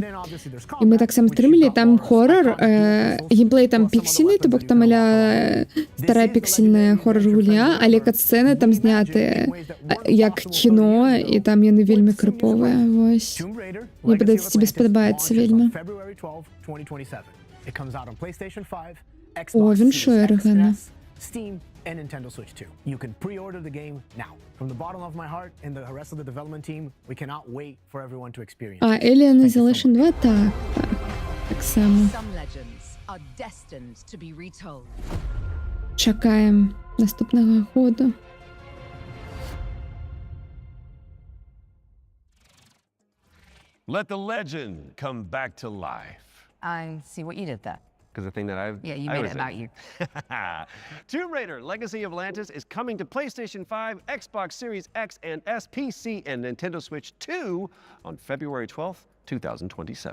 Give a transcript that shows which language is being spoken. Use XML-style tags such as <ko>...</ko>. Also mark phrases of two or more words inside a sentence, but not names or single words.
<be>І мы таксама стрымлі, там хорор, геймплей там піксельны, то бок там аля старая піксельная хорор-гульня, але кат-сцэны там знятыя як кіно, і там яны вельмі крыповыя, вось. Мне падаецца, тебе спадабаецца вельмі. О, віншуе Рэгана.</be> <en>Steam and Nintendo Switch 2. You can pre-order the game now. From the bottom of my heart and the rest of the development team, we cannot wait for everyone to experience.</en> <be>А Alien Isolation 2 так само.</be> <en>Some legends are destined to be retold.</en> <be>Чакаем наступнага года.</be> <en>Let the legend come back to life. I see what you did there. Because the thing that Yeah, you made it about you. Tomb Raider Legacy of Atlantis is coming to PlayStation 5, Xbox Series X and S, PC, and Nintendo Switch 2 on February 12th, 2027.</en>